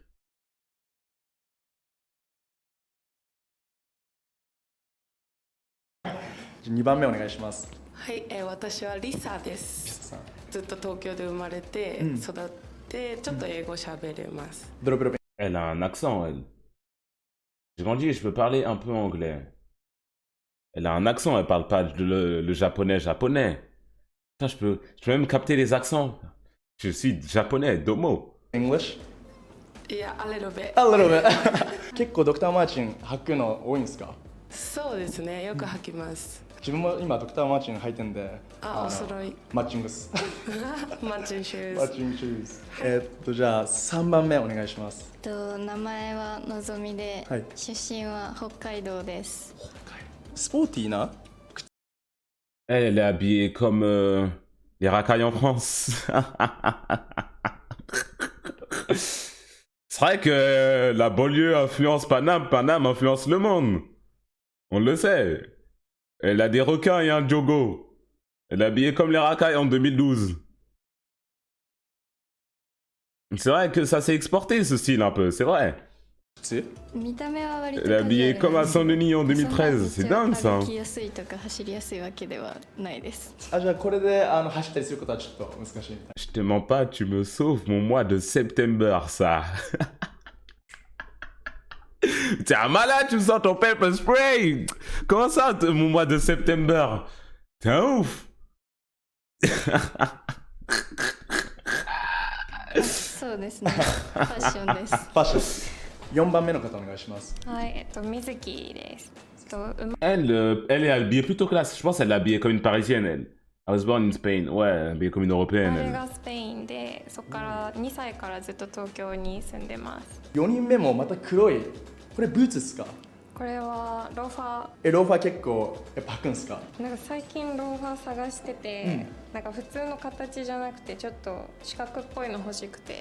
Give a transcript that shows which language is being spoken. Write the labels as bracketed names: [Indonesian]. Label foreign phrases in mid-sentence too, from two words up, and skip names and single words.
[Japanese] « 2 番目お願いします。はい、私はリサでピす。サさん。ずっと東京で生まれて、育ってちょっと英語喋れます。ベロベロベ [French] Elle a un accent, elle. J'ai grandi et je peux parler un peu anglais. Elle a un accent, elle parle pas le japonais japonais. Putain, je peux même capter les accents. Je suis japonais, domo. English? [Japanese] いや、あれのべ。 [English] A little bit. [Japanese] 結構ドクターマーチン履くの多いんですか？そうですね、よく履きます。自分も今ドクターマーチン履いてんで、あ、お揃い。マッチングです。マッチンシュマッーズ。チングシューズ。じゃあ3番目お願いします。名前はのぞみで、はい出身は北海道です。スポーティーな？ [French] Elle est habillée comme les racailles en France. C'est vrai que la banlieue influence Paname, Paname influence le monde. On le sait. Elle a des requins et un jogo. Elle est habillée comme les racailles en 2012. C'est vrai que ça s'est exporté ce style un peu, c'est vrai. [Japanese] 靴？見た目は割と [French] Elle est habillée comme à Saint-Denis en 2013. C'est dingue ça. [Japanese] 歩きやすいとか走りやすいわけではないです。じゃあこれで走ったりすることはちょっと難しいみたい。 [French] Je te mens pas, tu me sauves mon mois de septembre, ça. T'es un malade, tu me sors ton [English] pepper spray. [French] Comment ça, mon mois de septembre? T'es un ouf. [Japanese] そうですね。ファッションです。ファッション。4番目の方お願いします。はい、水木です。 [French] Elle est habillée plutôt classe. Je pense qu'elle est habillée comme une parisienne, elle. [English] I was born in Spain. [French] Ouais, elle est habillée comme une [Japanese] 生 [French] européenne, [Japanese] まれ [French] elle. [Japanese] がスペインで、そこから2歳からずっと東京に住んでます。 4人目もまた黒い。これブーツですか？ここれはローファローファー結構やっぱ履くんですか？ー、なんか最近ローファー探してて、なんか普通の形じゃなくてちょっと四角っぽいの欲しくて。